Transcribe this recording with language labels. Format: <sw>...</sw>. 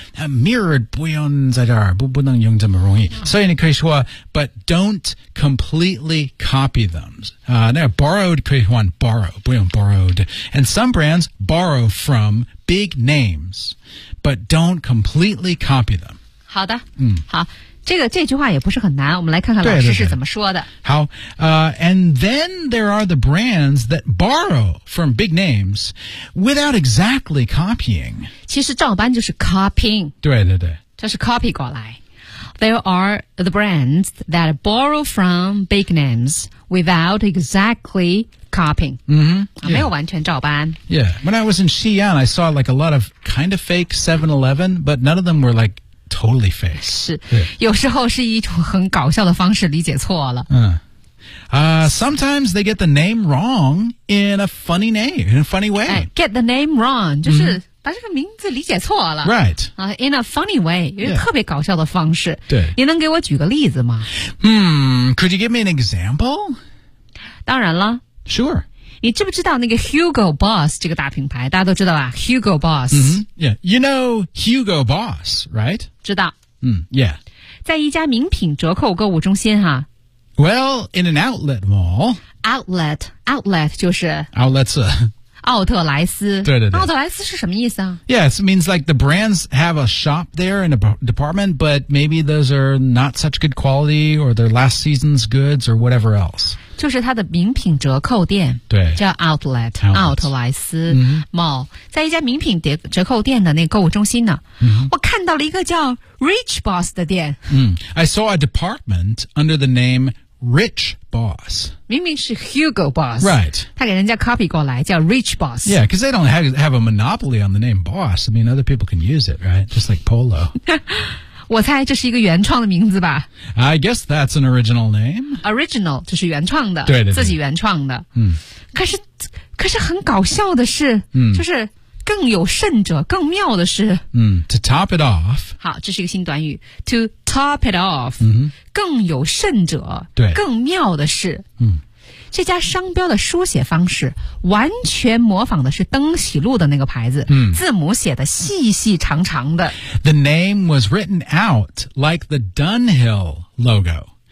<zh>Now, mirrored 不用在这儿，不能用这么容易。所以你可以说 but don't completely copy them.、那 borrowed 可以换 borrow, 不用 borrowed.</zh> <en>And some brands borrow from big names, but don't completely copy them.</en> <zh>好的，嗯，好。这句话也不是很难，我们来看看老师是怎么说的。</zh> <en>对对对好，and then there are the brands that borrow from big names without exactly copying.</en> <zh>其实照搬就是 copying。对对对，这是 copy 过来。</zh> <en>There are the brands that borrow from big names without exactly copying. 嗯，</en> <zh>没有完全照搬。</zh> <en>Yeah, when I was in Xi'an, I saw like a lot of kind of fake 7-Eleven, but none of them were like. Totally fake.</en> <zh>是，有时候是一种很搞笑的方式理解错了。</zh> <en>嗯，sometimes they get the name wrong in a funny way.</en> <zh>Get the name wrong 就是把这个名字理解错了。</zh> <en>Right.</en> <zh>In a funny way, 有一个特别搞笑的方式。对，你能给我举个例子吗？</zh> <en>Could you give me an example?</en> <zh>当然了。</zh> <en>Sure.</en> <zh>你知不知道那个 Hugo Boss 这个大品牌？大家都知道吧 ？Hugo Boss。</zh> <en>嗯、mm-hmm. ，Yeah， you know Hugo Boss， right？</en> <zh>知道。嗯、mm-hmm. ，Yeah。在一家名品折扣购物中心哈。</zh> <en>Well， in an outlet mall。</en> <zh>Outlet 就是。</zh> <en>Outlets。</en> <zh>奥特莱斯。对对对。奥特莱斯是什么意思啊</zh> <en>？Yes, it means like the brands have a shop there in a department, but maybe those are not such good quality, or they're last season's goods, or whatever else.</en> <zh>就是它的名品折扣店对叫 Outlet 奥特莱斯 Mall、mm-hmm. 在一家名品折扣店的那个购物中心呢、 mm-hmm. 我看到了一个叫 Rich Boss 的店、</zh> <en>I saw a department under the name Rich Boss</en> <zh>明明是 Hugo Boss</zh> <en>Right</en> <zh>他给人家 copy 过来叫 Rich Boss</zh> <en>Yeah, because they don't have a monopoly on the name Boss I mean, other people can use it, right? Just like Polo</en> <zh>我猜这是一个原创的名字吧。</zh> <en>I guess that's an original name.</en> <zh>Original, 就是原创的。对对对。自己原创的。嗯。可是很搞笑的是、嗯、就是更有甚者更妙的是。</zh> <en>嗯 ,to top it off.</en> <zh>好这是一个新短语。 to top it off,、嗯、更有甚者对更妙的是。嗯。这家商标的书写方式完全模仿的是登喜路的那个牌子、嗯、字母写的细细长长的。</zh> <en>The name was written out like the Dunhill logo.</en>